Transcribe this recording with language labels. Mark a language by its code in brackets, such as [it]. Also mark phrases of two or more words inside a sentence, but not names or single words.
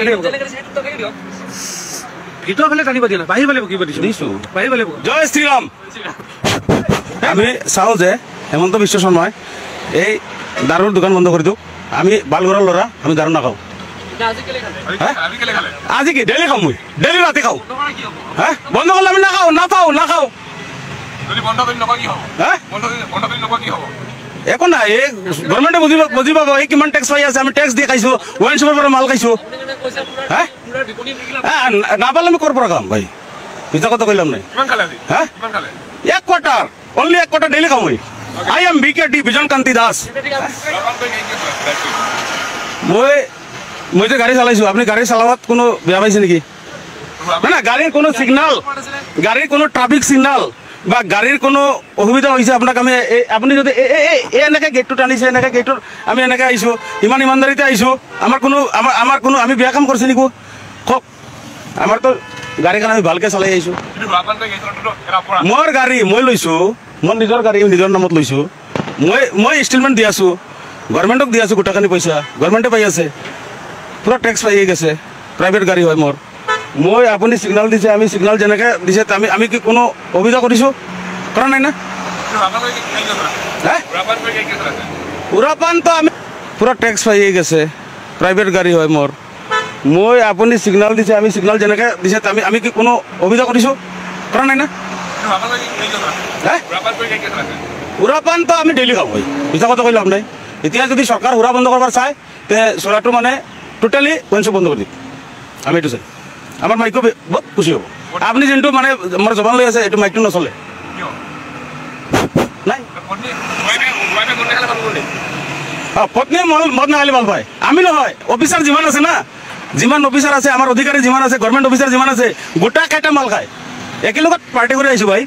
[as] ভিতর ফেলে টানিব দিয়া না, বাহির ফেলে বকিব দিছো বাহির ফেলে। [hi] जय श्रीराम। [bn] আমি চাও যে হেমন্ত বিশ্ব শর্মায় এই দারুর দোকান বন্ধ করে দিক। [as] আমি বালগড়ের লড়া, আমি দারু নাখাও। আজি কি ডেলি খাও? মই ডেলি রাতে খাও। হ্যাঁ বন্ধ করলে আমি নাখাও, নাপাও নাখাও। একো নাই, এই গভর্নমেন্টে বুজি পাব এই কিমান টেক্স পাই আছে। আমি টেক্স দিয়ে খাইছো, [en] wine shop [as] পৰা মাল খাইছো। হ্যাঁ নাপালে আমি ক'ৰ পৰা খাম ভাই? মিছা কথা কইলাম নাই। হ্যাঁ এক কোয়ার্টার, অনলি এক কোয়ার্টার ডেলি খাও মই। [en] I am [as] বিকেডি বিজন কান্তি দাস। মই যে গাড়ি চালাইছো, আপনি গাড়ি চালাবাত কোনো বেয়া পাইছে নেকি? না গাড়ির কোনো সিগনাল, গাড়ির কোনো ট্রাফিক সিগনাল বা গাড়ির কোনো অসুবিধা হয়েছে আপনাক আমি আপনি যদি এনেকে গেটটো টানিছে, এনেকে গেটটোর আমি এনেকে আইছো, ইমান ইমানদারিতে আইছো, আমার কোনো আমি বেয়া কাম করছি নিকো? কওক। আমার তো গাড়ীখন আমি ভালকে চলাই আইছো। মোৰ গাড়ী মই লৈছো, মোৰ নিজৰ গাড়ী নিজৰ নামত লৈছো। মই ইনষ্টলমেণ্ট দি আছো, গভৰ্নমেণ্টক দি আছো গোটাখানি পইচা, গভৰ্নমেণ্টে পাই আছে। পুরা ট্যাক্স পাই গেছে, প্রাইভেট গাড়ি হয় মোর। মই আপনি সিগনাল দিছে, আমি সিগনাল যেনেকে দিছে আমি কি কোনো অভিযোগ করিছো? করা নাই না। পুরাপান তো আমি পুরা ট্যাক্স পাই গেছে, প্রাইভেট গাড়ি হয় মোর। মই আপনি সিগনাল দিছে, আমি সিগনাল যেনেকে দিছে আমি কি কোনো অভিযোগ করিছো? করা নাই না। সুরাপান তো আমি ডেইলি খাও ভাই, মিছা কথা কইলাম নাই। এতিয়া যদি সরকার সুরা বন্ধ করবার চায় তে সুরাটো মানে [en] totally wine shop [as] বন্ধ করে দিক। আমি এইটো চাই, আমার মাইকো বহুত খুশি হব। আপনি যেটো মানে আমার জবান লৈ আছে এইটো মাইকটো নচলে নাই। পত্নী মদ না খালি ভাল পায়, আমি নহয়। অফিসার যিমান আছে না, যিমান অফিসার আছে, আমার অধিকারী যিমান আছে, [en] government officer [as] যিমান আছে গোটা কাইটা মাল খায়। একই লগত পার্টি করে আইছো ভাই।